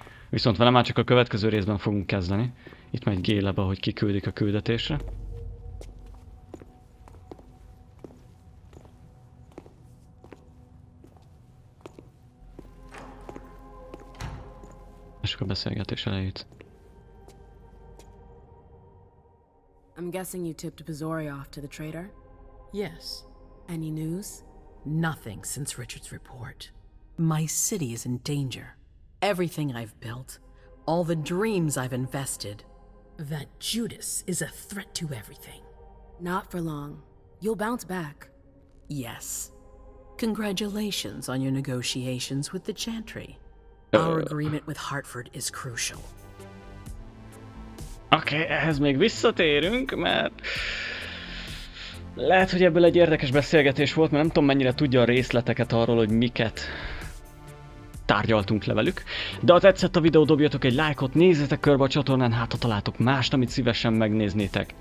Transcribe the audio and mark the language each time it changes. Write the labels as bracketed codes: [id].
[hu] Viszont vele már csak a következő részben fogunk kezdeni. Itt megy Gaeletbe, hogy kiküldik a küldetésre. És a beszélgetés elejét. [en] I'm guessing you tipped Bizori off to the traitor? Yes. Any news? Nothing since Richard's report. My city is in danger. Everything I've built, all the dreams I've invested. That Judas is a threat to everything. Not for long. You'll bounce back. Yes. Congratulations on your negotiations with the Chantry. Our agreement with Hartford is crucial. [hu] Oké, ehhez még visszatérünk, mert lehet, hogy ebből egy érdekes beszélgetés volt, mert nem tudom, mennyire tudja a részleteket arról, hogy miket tárgyaltunk le velük. De ha tetszett a videó, dobjatok egy lájkot, nézzetek körbe a csatornán, hát ha találtok mást, amit szívesen megnéznétek.